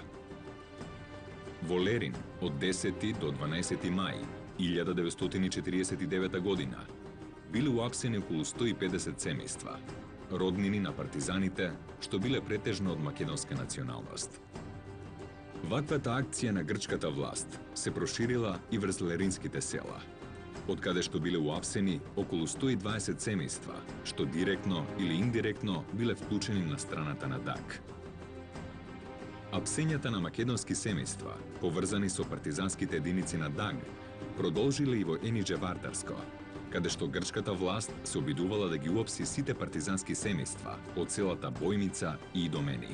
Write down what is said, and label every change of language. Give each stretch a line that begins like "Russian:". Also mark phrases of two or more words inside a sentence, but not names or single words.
Macedonian: Во Лерин, од 10 до 12 мај 1949 година, биле уапсени околу 150 семејства, роднини на партизаните, што биле претежно од македонска националност. Ваквата акција на грчката власт се проширила и врз леринските села. од када што биле уапсени околу 120 семејства, што директно или индиректно биле вклучени на страната на ДАГ. Апсењата на македонски семејства, поврзани со партизанските единици на ДАГ, продолжиле и во Енидже Вардарско, каде што грчката власт се обидувала да ги уапси сите партизански семејства од селата Бојница и Идомени.